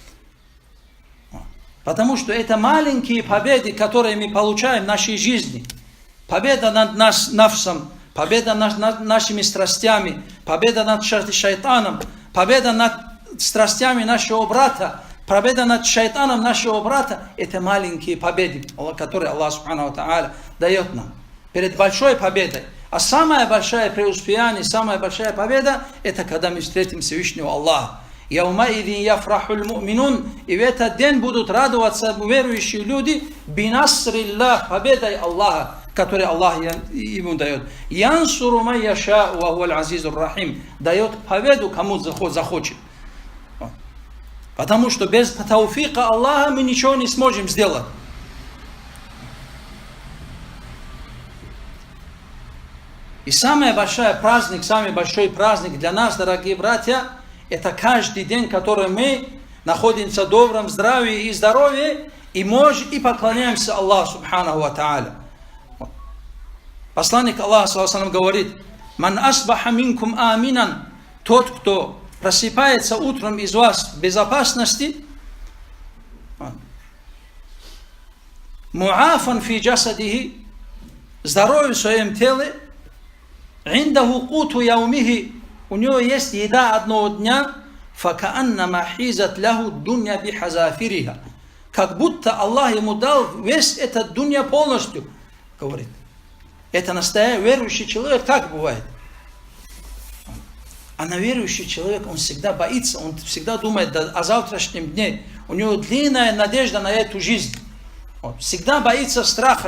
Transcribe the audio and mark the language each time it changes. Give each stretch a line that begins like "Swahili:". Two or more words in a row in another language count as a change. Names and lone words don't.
Russian: Потому что это маленькие победы, которые мы получаем в нашей жизни. Победа над нафсом, победа над нашими страстями, победа над шайтаном, победа над страстями нашего брата, победа над шайтаном нашего брата. Это маленькие победы, которые Аллах,
Arabic: سبحانه وتعالى,
Russian: дает нам перед большой победой. А самая большая преуспеяние, самая большая победа, это когда мы встретим Всевышнего Аллаха.
Arabic: يومئذ يفرح المؤمنون.
Russian: И в этот день будут радоваться верующие люди бинасриллах, победой Аллаха, который Аллах ему дает.
Arabic: ينصر من يشاء وهو العزيز الرحيم.
Russian: Дает победу, кому захочет. Потому что без тауфика Аллаха мы ничего не сможем сделать. И самый большой праздник для нас, дорогие братья, это каждый день, который мы находимся в добром здравии и здоровье, и поклоняемся Аллаху,
Arabic: سبحانه وتعالى.
Russian: Посланник Аллаха,
Arabic: صلى الله عليه وسلم,
Russian: говорит:
Arabic: «من أصبح منكم آمنا»,
Russian: тот, кто просыпается утром из вас в безопасности,
Arabic: معافى في جسده,
Russian: здоровье в своем теле,
Arabic: عنده قوت يومه,
Russian: у него есть еда одного дня,
Arabic: فكأنما حيزت له الدنيا بحذافيرها,
Russian: как будто Аллах ему дал весь этот дунья полностью, говорит. Это настоящий верующий человек, так бывает. А на верующий человек, он всегда боится, он всегда думает о завтрашнем дне. У него длинная надежда на эту жизнь. Он всегда боится страха.